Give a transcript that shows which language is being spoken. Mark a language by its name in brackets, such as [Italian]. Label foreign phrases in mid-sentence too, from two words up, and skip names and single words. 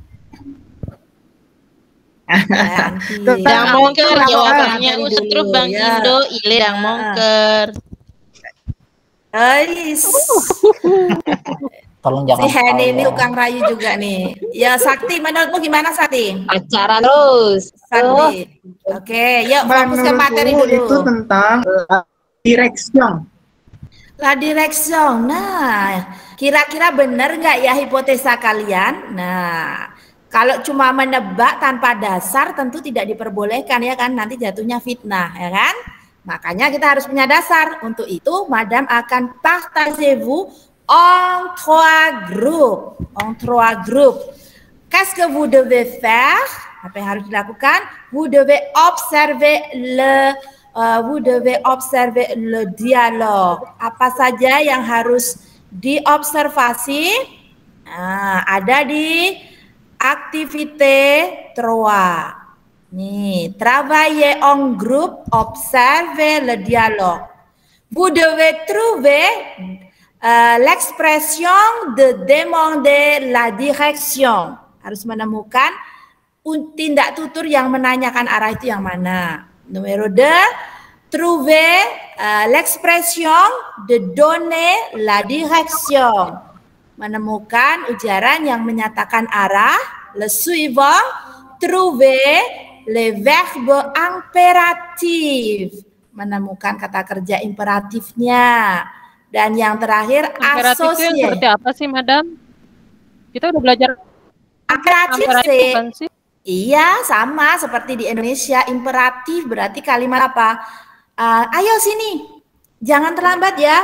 [Indonesian] Yang mongker jawabannya terus Bang Gindo, ile yang mongker. Tolong jangan. Si Henny ini tukang rayu juga nih. Ya, Sakti, menurutmu gimana, Sakti? Pacaran terus. Sakti. Oke, yuk fokus ke materi dulu. Itu tentang direction. [French] La direction. [Indonesian] Nah, kira-kira benar nggak ya hipotesa kalian? Nah, kalau cuma menebak tanpa dasar tentu tidak diperbolehkan ya kan, nanti jatuhnya fitnah ya kan. Makanya kita harus punya dasar. Untuk itu, Madam akan [French] partagez-vous en 3 groupes. En 3 groupes. Qu'est-ce que vous devez faire? [Indonesian] Apa yang harus dilakukan? [French] Vous devez observer le dialogue. [Indonesian] Apa saja yang harus diobservasi? Nah, ada di activité 3. [French] Nih, travailler en groupe, observer le dialogue. Vous devez trouver l'expression de demander la direction. [Indonesian] Harus menemukan tindak tutur yang menanyakan arah itu yang mana. [French] Numero 2, trouver l'expression de donner la direction. [Indonesian] Menemukan ujaran yang menyatakan arah. [French] Le suivant, trouver le verbe impératif, [Indonesian] menemukan kata kerja imperatifnya. Dan yang terakhir Imperatif itu yang seperti apa sih, Madam? Kita udah belajar imperatif bukan sih? Iya, sama seperti di Indonesia. Imperatif berarti kalimat apa? Ayo sini, jangan terlambat ya.